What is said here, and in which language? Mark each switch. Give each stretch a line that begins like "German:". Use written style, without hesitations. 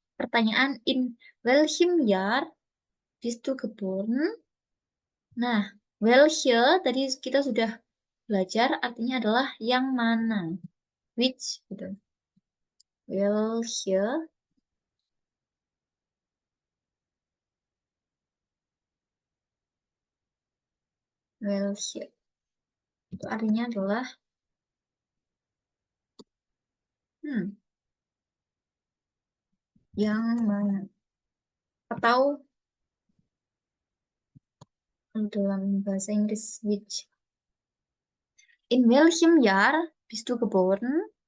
German: pertanyaan in welchem Jahr bist du geboren?
Indonesian: Nah, welche tadi kita sudah belajar artinya adalah yang mana. Which gitu. Welche welche itu artinya adalah yang mana atau dalam bahasa Inggris which.
German: In welchem Jahr bist du geboren?